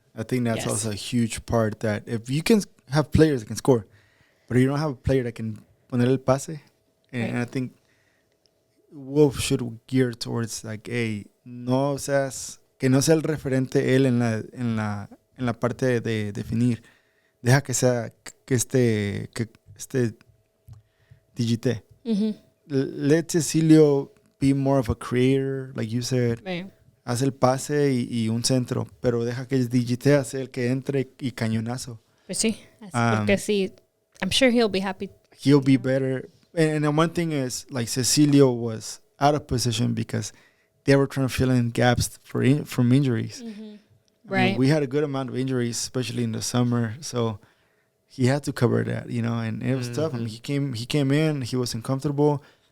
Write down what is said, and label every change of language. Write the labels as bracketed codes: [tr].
[en] I think that's also a huge part, that if you can have players that can score, but you don't have a player that can [es] poner el pase, [en] and I think Wolf should gear towards like, hey, [es] que no sea el referente él en la parte de definir. Deja que sea que este digite. Mm-hmm. [en] Let Cecilio be more of a creator, like you said. Right. [es] Haz el pase y un centro, pero deja que el digite hace el que entre y cañonazo. Pues sí, porque sí, [en] I'm sure he'll be happy. He'll be better. And one thing is, like, Cecilio was out of position because they were trying to fill in gaps from injuries. Mm-hmm. Right. I mean, we had a good amount of injuries, especially in the summer, so he had to cover that, and it was tough. I mean, he came in, he was uncomfortable.